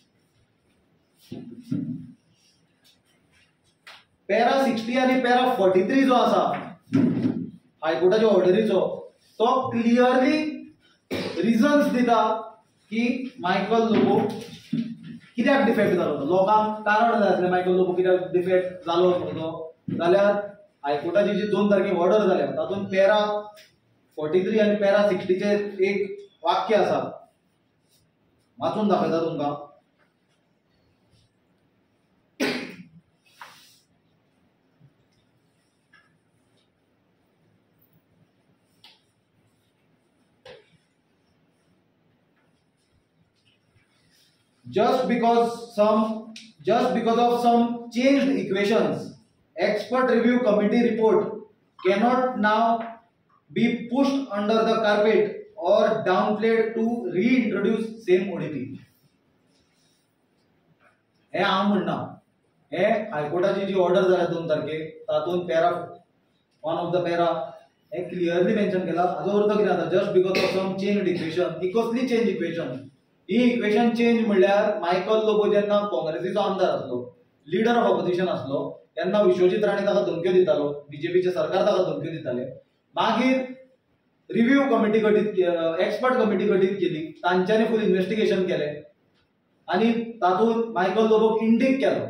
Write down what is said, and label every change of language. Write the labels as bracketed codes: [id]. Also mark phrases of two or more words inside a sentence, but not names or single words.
[kok] पॅरा 60 आनी पॅरा 43 जो आसा हायकोर्टाच्या ऑर्डरीचो, तो [en] clearly reasons [kok] दिता की मायकल लोबो कित्याक डिफेक्ट जालो तो। लोकांक कारण जाय आसलें मायकल लोबो कित्याक डिफेक्ट जालो म्हणून, जाल्यार हायकोर्टाची जी 2 तारखेक ऑर्डर जाल्या तातूंत पॅरा 43 आनी पॅरा 60 चेर एक वाक्य आसा, वाचून दाखयता तुमकां। [en] Just because of some changed equations, expert review committee report cannot now be pushed under the carpet or downplayed to reintroduce same ODP. [kok] हे हांव म्हणना, हे हायकोर्टाची जी ऑर्डर जाल्या 2 तारखेक तातूंत [en] para 1 of the para [kok] हे क्लियरली मेन्शन केला। हाजो अर्थ कितें जाता? [en] just because of some changed equation. [kok] ही कसली [en] change equation? [kok] ही [en] equation change [kok] म्हणल्यार मायकल लोबो जेन्ना काँग्रेसीचो आमदार आसलो, [en] leader of opposition [kok] आसलो, तेन्ना विश्वजीत राणे ताका धमक्यो दितालो, बीजेपीचे सरकार ताका धमक्यो दिताले। मागीर [en] review committee [kok] गठीत [en] expert committee [kok] गठीत केली, तांच्यांनी [en] full investigation [kok] केलें आणि तातूंत मायकल लोबोक इंडीक केलो.